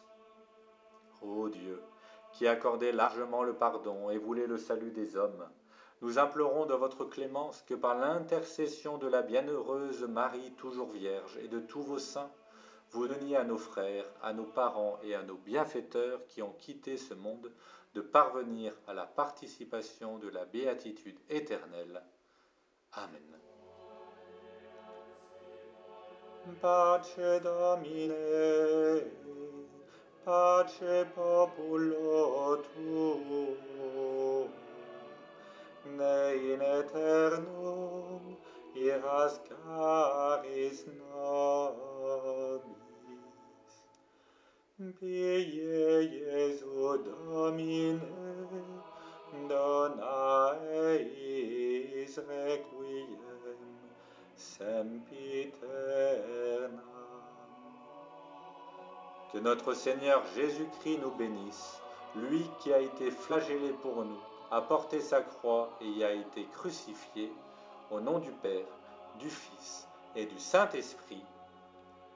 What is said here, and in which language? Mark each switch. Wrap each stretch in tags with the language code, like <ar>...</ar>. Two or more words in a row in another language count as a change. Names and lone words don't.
<fr>Ô Dieu, qui accordez largement le pardon et voulez le salut des hommes, nous implorons de votre clémence que par l'intercession de la bienheureuse Marie toujours Vierge et de tous vos saints, vous donniez à nos frères, à nos parents et à nos bienfaiteurs qui ont quitté ce monde de parvenir à la participation de la béatitude éternelle. Amen.</fr> <la>Pace Domine, pace populo tuo, ne in aeternum iras caris nobis. Pie Iesu Domine, dona eis requiem sempiterna.</la> <fr>Que notre Seigneur Jésus-Christ nous bénisse, lui qui a été flagellé pour nous, a porté sa croix et y a été crucifié, au nom du Père, du Fils et du Saint-Esprit.</fr>